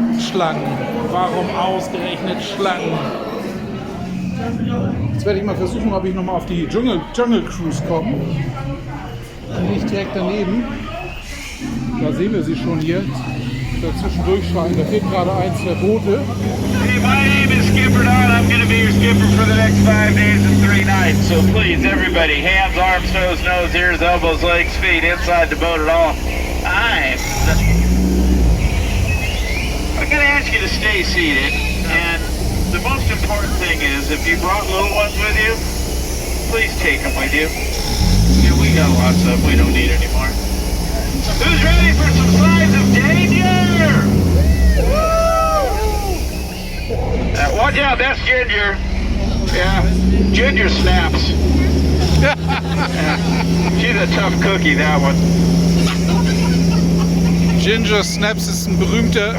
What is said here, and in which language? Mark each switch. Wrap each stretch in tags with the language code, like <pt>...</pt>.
<de>Schlangen, warum ausgerechnet Schlangen? Jetzt werde ich mal versuchen, ob ich nochmal auf die Jungle Cruise komme. Die liegt direkt daneben. Da sehen wir sie schon hier. Dazwischen durchschreien. Da fehlt gerade eins der Boote.</de> <en>Hey, my name is Skipper Don. I'm going to be your skipper for the next 5 days and 3 nights. So please, everybody, hands, arms, toes, nose, ears, elbows, legs, feet, inside the boat at all times. I'm going to ask you to stay seated. And the most important thing is, if you brought little ones with you, please take them with you. Yeah, we got lots of them. We don't need any more. Who's ready for some signs of danger? Watch out, that's Ginger. Yeah, Ginger snaps. She's a tough cookie, that one.</en> <de>Ginger Snaps ist ein berühmter</de>